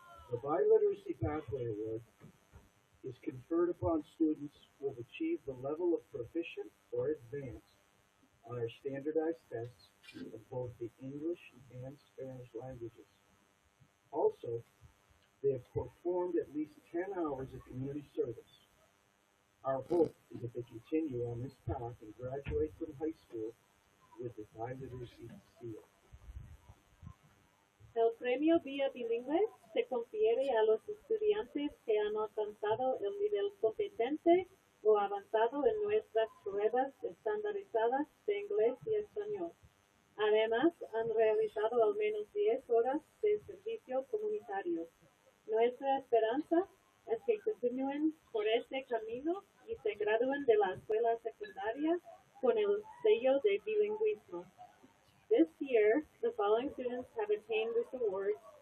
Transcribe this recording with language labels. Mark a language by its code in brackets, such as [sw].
[en] The Biliteracy Pathway Award is conferred upon students who have achieved the level of proficient or advanced on our standardized tests of both the English and Spanish languages. Also, they have performed at least 10 hours of community service. Our hope is that they continue on this path and graduate from high school with the Biliteracy seal. [es] El premio Vía Bilingüe se confiere a los estudiantes que han alcanzado el nivel competente o avanzado en nuestras pruebas estandarizadas de inglés y español. Además, han realizado al menos 10 horas de servicio comunitario. Nuestra esperanza es que continúen por este camino y se gradúen de la escuela secundaria con el sello de bilingüismo. [en] This year, the following students have attained this award.